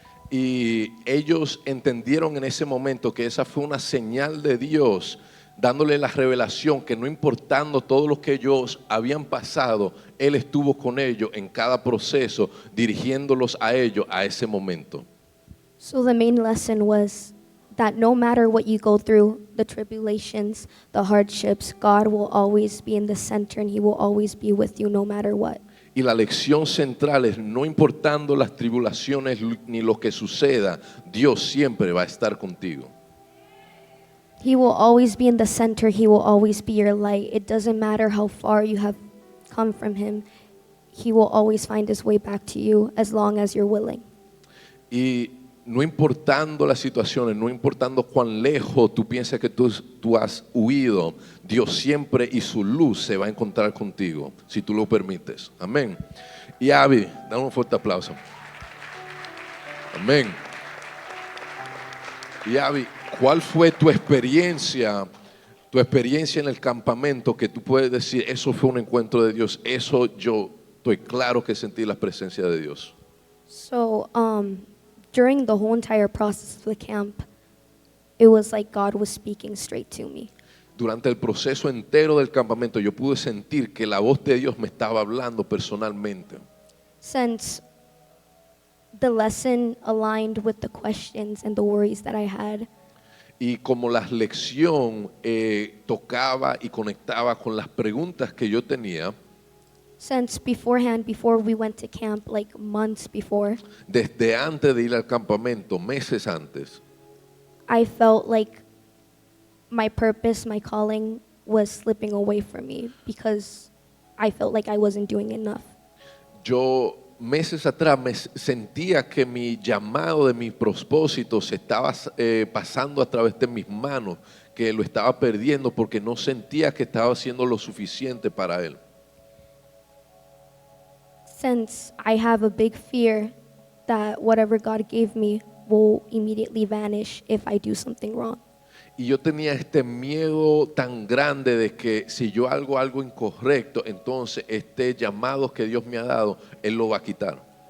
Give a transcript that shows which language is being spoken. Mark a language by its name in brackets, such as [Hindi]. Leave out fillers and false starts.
[Spanish] Y ellos entendieron en ese momento que esa fue una señal de Dios, dándole la revelación que no importando todo lo que ellos habían pasado, Él estuvo con ellos en cada proceso, dirigiéndolos a ellos a ese momento. [English] So the main lesson was that no matter what you go through, the tribulations, the hardships, God will always be in the center and He will always be with you no matter what. [Spanish] Y la lección central es, no importando las tribulaciones ni lo que suceda, Dios siempre va a estar contigo. [English] He will always be in the center. He will always be your light. It doesn't matter how far you have come from Him. He will always find His way back to you as long as you're willing. [Spanish] Y no importando las situaciones, no importando cuán lejos tú piensas que tú has huido, Dios siempre y su luz se va a encontrar contigo, si tú lo permites. Amén. Y Abby, dame un fuerte aplauso. Amén. Y Abby, ¿cuál fue tu experiencia en el campamento que tú puedes decir, eso fue un encuentro de Dios? Eso yo estoy claro que sentí la presencia de Dios. [English] So, during the whole entire process of the camp, it was like God was speaking straight to me. [Spanish] Durante el proceso entero del campamento yo pude sentir que la voz de Dios me estaba hablando personalmente. [English] Since the lesson aligned with the questions and the worries that I had, [Spanish] Y como la lección tocaba y conectaba con las preguntas que yo tenía, [English] since beforehand, before we went to camp, like months before, [Spanish] desde antes de ir al campamento, meses antes, [English] I felt like my purpose, my calling was slipping away from me because I felt like I wasn't doing enough. [Spanish] yo meses atrás me sentía que mi llamado de mi propósito se estaba pasando a través de mis manos, que lo estaba perdiendo porque no sentía que estaba haciendo lo suficiente para Él. [English] Since I have a big fear that whatever God gave me will immediately vanish if I do something wrong. [Spanish] Y yo tenía este miedo tan grande de que si yo hago algo incorrecto, entonces este llamado que Dios me ha dado, Él lo va a quitar.